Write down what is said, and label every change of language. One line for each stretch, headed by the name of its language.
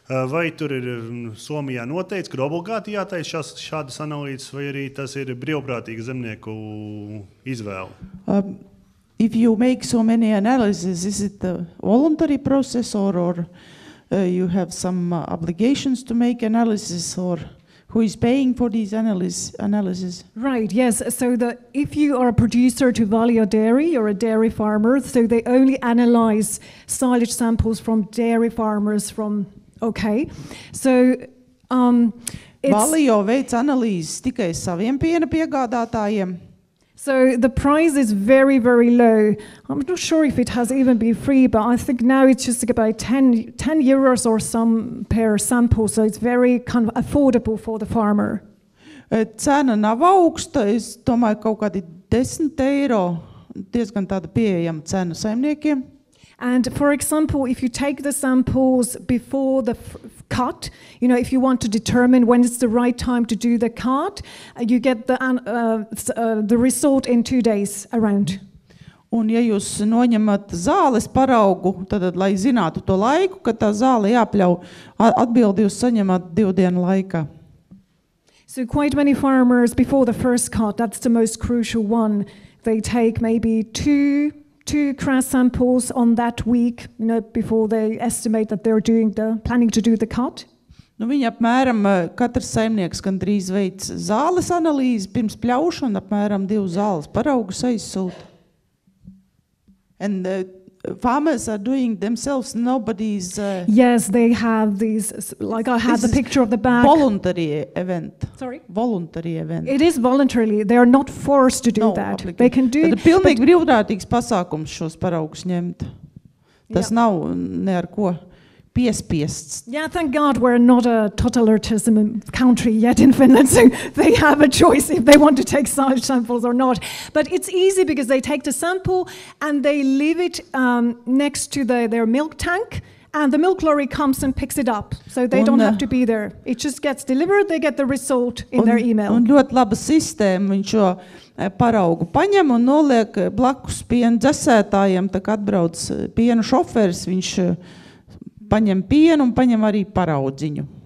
Latvian: Vai tur ir Somijā noteikts, ka obligāti jātaisa šādas analīzes, vai arī tas ir brīvprātīga zemnieku izvēle?
English: If you make so many analyses, is it a voluntary process or you have some obligations to make analysis, or who is paying for these analysis? Right, yes. So if you are a producer to Valio Dairy or a dairy farmer, so they only analyze silage samples from dairy farmers okay. So
Latvian: Valio veic analīzes tikai saviem piena piegādātājiem.
English: So the price is very, very low. I'm not sure if it has even been free, but I think now it's just about 10 euros or some per sample, so it's very kind of affordable for the farmer.
Latvian: Cena nav augsta, es domāju kaut kādi 10 eiro, diezgan tāda pieejama cena saimniekiem.
English: And for example, if you take the samples before the cut, if you want to determine when it's the right time to do the cut, you get the result in 2 days around.
Latvian: Un ja jūs noņemat zāles paraugu, tad, lai zinātu to laiku, kad tā zāle jāpļauj, atbildi jūs saņemat 2 dienu laikā.
English: So quite many farmers, before the first cut, that's the most crucial one, they take maybe two crass samples on that week, before they estimate that they're planning to do the cut.
Latvian: Viņi apmēram, katrs saimnieks gandrīz veic zāles analīzi pirms pļaušana, apmēram 2 zāles paraugus aizsūta.
English: And farmers are doing themselves, nobody's... yes, they have these, like I have the picture of the bag. Voluntary event. Sorry? Voluntary event. It is voluntarily. They are not forced to do that. They can do it.
Latvian: Tad pilnīgi brīvprātīgs pasākums šos paraugus ņemt. Tas nav ne ar ko piespiests.
English: Yeah, thank God we're not a totalitarian country yet in Finland, so they have a choice if they want to take silage samples or not. But it's easy because they take the sample and they leave it next to their milk tank, and the milk lorry comes and picks it up. So they don't have to be there. It just gets delivered, they get the result in their email.
Latvian: Un ļoti laba sistēma, viņš šo paraugu paņem un noliek blakus piena dzesētājiem, tā kā atbrauc pienu šoferis, viņš paņem pienu un paņem arī paraudziņu.